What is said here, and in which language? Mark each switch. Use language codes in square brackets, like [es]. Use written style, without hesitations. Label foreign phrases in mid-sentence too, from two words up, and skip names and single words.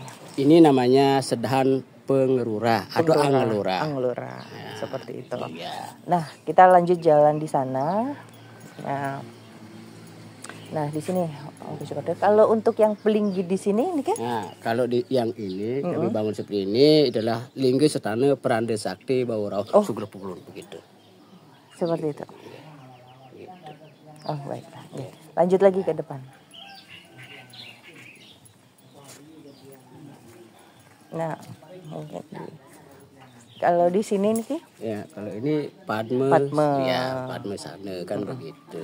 [id] Ini namanya Sedahan Pengerura atau Angelura. Seperti itu. Nah, kita lanjut jalan di sana. Nah, Nah di sini kalau untuk yang pelinggi di sini ini kan? Nah kalau di yang ini kami bangun seperti ini adalah linggi setane perande sakti bawah sugro pukulun begitu. Seperti itu. Gitu. Oh baiklah. Lanjut lagi ke depan. Nah mungkin kalau di sini nih ya kalau ini Padme ya Padme sana kan begitu.